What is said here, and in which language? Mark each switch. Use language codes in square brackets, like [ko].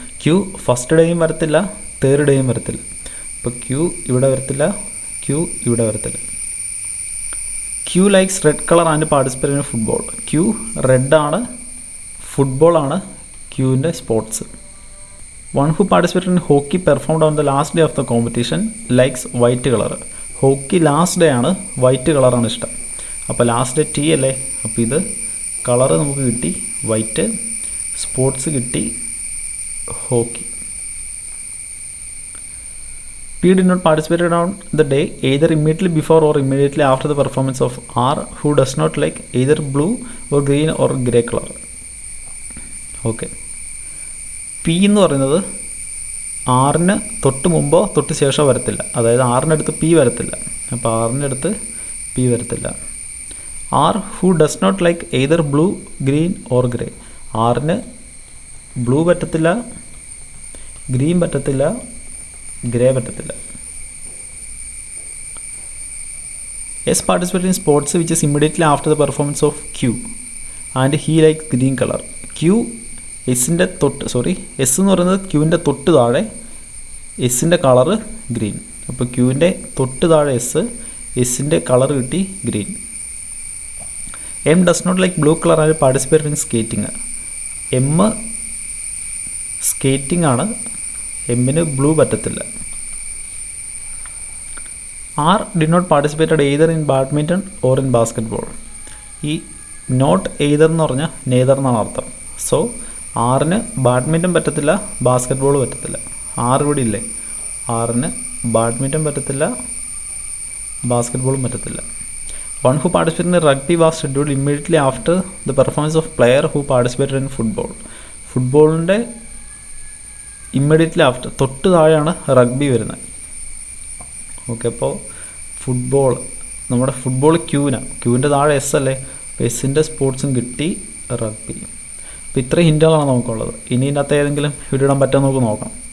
[ml] Q first ഡേയും വരത്തില്ല, third ഡേയും വരത്തില്ല. അപ്പോൾ ക്യൂ ഇവിടെ വരത്തില്ല, ക്യൂ ഇവിടെ വരത്തില്ല. [en] Q likes red colour and participate in football. [ml] Q റെഡാണ്, ഫുട്ബോളാണ് ക്യൂവിൻ്റെ sports. [en] 1 who participated in hockey performed on the last day of the competition likes white color. [ml] Hockey last day ആണ്, white കളറാണ് ഇഷ്ടം. അപ്പോൾ ലാസ്റ്റ് ഡേ ടി അല്ലേ, അപ്പോൾ ഇത് colour നമുക്ക് കിട്ടി വൈറ്റ്, സ്പോർട്സ് കിട്ടി hockey. [en] P did not participate on the day either immediately before or immediately after the performance of R, who does not like either blue or green or grey color. [ml] Okay, P എന്ന് പറയുന്നത് ആറിന് തൊട്ട് മുമ്പോ തൊട്ട് ശേഷമോ വരത്തില്ല. അതായത് ആറിനടുത്ത് P വരത്തില്ല, അപ്പോൾ ആറിനടുത്ത് P വരത്തില്ല. [en] R who does not like either blue, green or grey. [ml] ആറിന് ബ്ലൂ പറ്റത്തില്ല, ഗ്രീൻ പറ്റത്തില്ല, ഗ്രേ പറ്റത്തില്ല. [en] S participate in sports which is immediately after the performance of Q and he like green colour. [ml] Q എസിൻ്റെ S എന്ന് പറയുന്നത് ക്യൂവിൻ്റെ തൊട്ട് താഴെ, എസിൻ്റെ കളറ് ഗ്രീൻ. അപ്പോൾ ക്യൂവിൻ്റെ തൊട്ട് താഴെ എസിൻ്റെ കളർ കിട്ടി green. [en] M does not like blue colour and participate in skating. [ml] M skating ആണ്, എമ്മിന് ബ്ലൂ പറ്റത്തില്ല. [en] R did not participated either in badminton or in basketball. [ml] ഈ നോട്ട് എയ്തർ എന്ന് പറഞ്ഞാൽ നെയ്തർ എന്നാണ് അർത്ഥം. സോ ആറിന് ബാഡ്മിൻ്റൺ പറ്റത്തില്ല, ബാസ്കറ്റ്ബോൾ പറ്റത്തില്ല. ആറ് ഇവിടെ ഇല്ലേ, ആറിന് ബാഡ്മിൻ്റൺ പറ്റത്തില്ല, ബാസ്കറ്റ്ബോളും പറ്റത്തില്ല. [en] 1 who participated in rugby was scheduled immediately after the performance of player who participated in football. [ml] ഫുട്ബോളിൻ്റെ immediately after, തൊട്ട് താഴെയാണ് റഗ്ബി വരുന്നത്. ഓക്കെ, അപ്പോൾ ഫുട്ബോൾ, നമ്മുടെ ഫുട്ബോൾ ക്യൂവിൻ്റെ താഴെ എസ് അല്ലേ, അപ്പോൾ എസിൻ്റെ സ്പോർട്സും കിട്ടി റഗ്ബി. അപ്പോൾ ഇത്രയും ഹിൻറ്റുകളാണ് നമുക്കുള്ളത്. ഇനി ഇതിനകത്ത് ഏതെങ്കിലും ഇവിടെ ഇടാൻ പറ്റുമോ നമുക്ക് നോക്കാം.